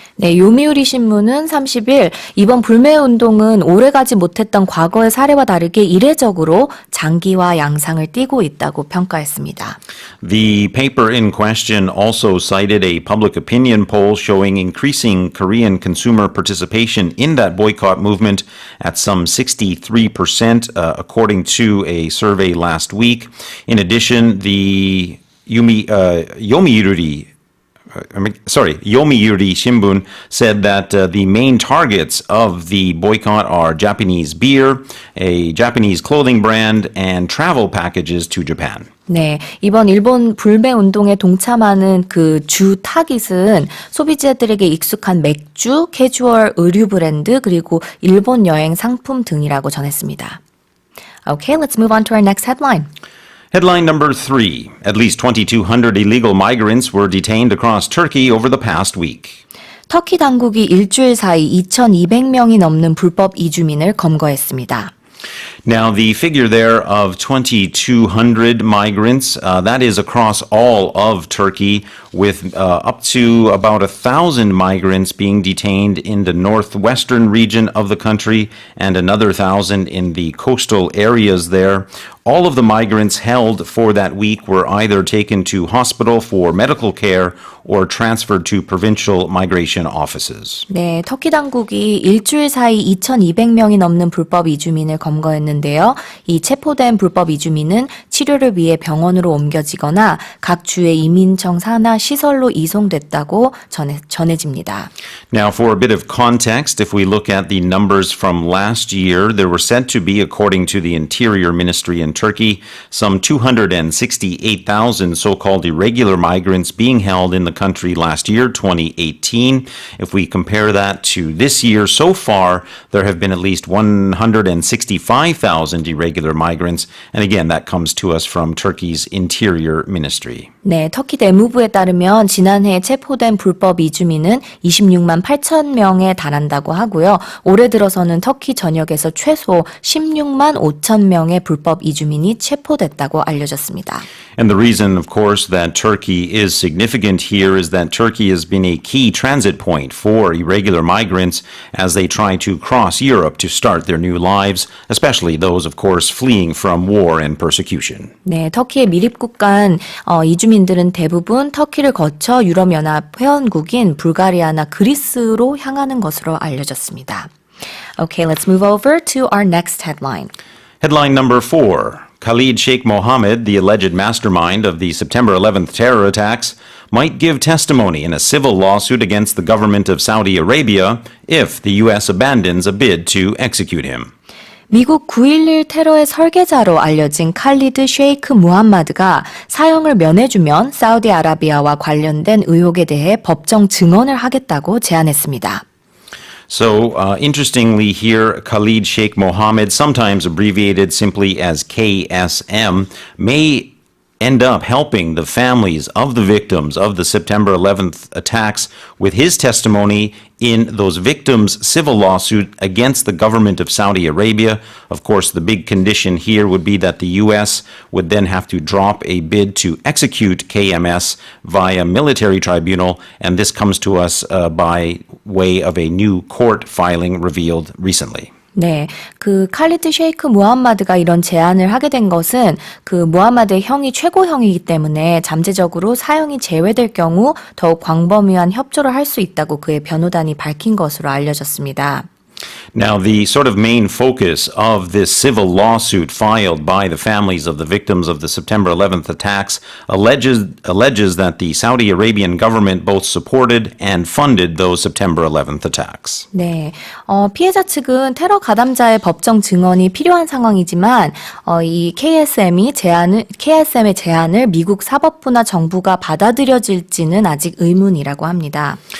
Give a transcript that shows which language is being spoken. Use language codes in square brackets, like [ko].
[ko] 네, 요미우리 신문은 30일 이번 불매 운동은 오래가지 못했던 과거의 사례와 다르게 이례적으로 장기화 양상을 띠고 있다고 평가했습니다. [en] The paper in question also cited a public opinion poll showing increasing Korean consumer participation in that boycott movement at some 63%, according to a survey last week. In addition, the Yomiuri Yomiuri Shimbun said that the main targets of the boycott are Japanese beer, a Japanese clothing brand, and travel packages to Japan. [ko] 네, 이번 일본 불매 운동에 동참하는 그 주 타깃은 소비자들에게 익숙한 맥주, 캐주얼 의류 브랜드, 그리고 일본 여행 상품 등이라고 전했습니다. [en] Okay, let's move on to our next headline. Headline number 3. At least 2,200 illegal migrants were detained across Turkey over the past week. [ko] 터키 당국이 일주일 사이 2,200명이 넘는 불법 이주민을 검거했습니다. [en] Now, the figure there of 2,200 migrants, that is across all of Turkey, with up to about 1,000 migrants being detained in the northwestern region of the country and another 1,000 in the coastal areas there. All of the migrants held for that week were either taken to hospital for medical care or transferred to provincial migration offices. [ko] 네, 터키 당국이 일주일 사이 2,200명이 넘는 불법 이주민을 검거했는데요. 이 체포된 불법 이주민은 치료를 위해 병원으로 옮겨지거나 각 주의 이민청 산하 시설로 이송됐다고 전해집니다. [en] Now, for a bit of context, if we look at the numbers from last year, there were said to be, according to the Interior Ministry in Turkey, some 268,000 so-called irregular migrants being held in the country last year, 2018. If we compare that to this year so far, there have been at least 165,000 irregular migrants. And again, that comes to us from Turkey's Interior Ministry. [ko] 네, 터키 내무부에 따르면 지난해 체포된 불법 이주민은 26만 8천 명에 달한다고 하고요. 올해 들어서는 터키 전역에서 최소 16만 5천 명의 불법 이주민이 체포됐다고 알려졌습니다. [en] And the reason, of course, that Turkey is significant here is that Turkey has been a key transit point for irregular migrants as they try to cross Europe to start their new lives, especially those, of course, fleeing from war and persecution. [ko] 네, 터키의 밀입국 간 이주민들은 대부분 터키를 거쳐 유럽연합 회원국인 불가리아나 그리스로 향하는 것으로 알려졌습니다. [en] Okay, let's move over to our next headline. Headline number 4. Khalid Sheikh Mohammed, the alleged mastermind of the September 11th terror attacks, might give testimony in a civil lawsuit against the government of Saudi Arabia if the U.S. abandons a bid to execute him. [ko] 미국 9.11 테러의 설계자로 알려진 칼리드 셰이크 무함마드가 사형을 면해주면 사우디아라비아와 관련된 의혹에 대해 법정 증언을 하겠다고 제안했습니다. [en] So, interestingly here, Khalid Sheikh Mohammed, sometimes abbreviated simply as KSM, may end up helping the families of the victims of the September 11th attacks with his testimony in those victims' civil lawsuit against the government of Saudi Arabia. Of course, the big condition here would be that the U.S. would then have to drop a bid to execute KMS via military tribunal, and this comes to us by way of a new court filing revealed recently. [ko] 네, 그 칼리드 셰이크 무함마드가 이런 제안을 하게 된 것은 그 무함마드의 형이 최고형이기 때문에 잠재적으로 사형이 제외될 경우 더욱 광범위한 협조를 할 수 있다고 그의 변호단이 밝힌 것으로 알려졌습니다. [en] Now, the sort of main focus of this civil lawsuit filed by the families of the victims of the September 11th attacks alleges that the Saudi Arabian government both supported and funded those September 11th attacks. [ko] 네, 피해자 측은 테러 가담자의 법정 증언이 필요한 상황이지만 이 KSM의 제안을 미국 사법부나 정부가 받아들여질지는 아직 의문이라고 합니다.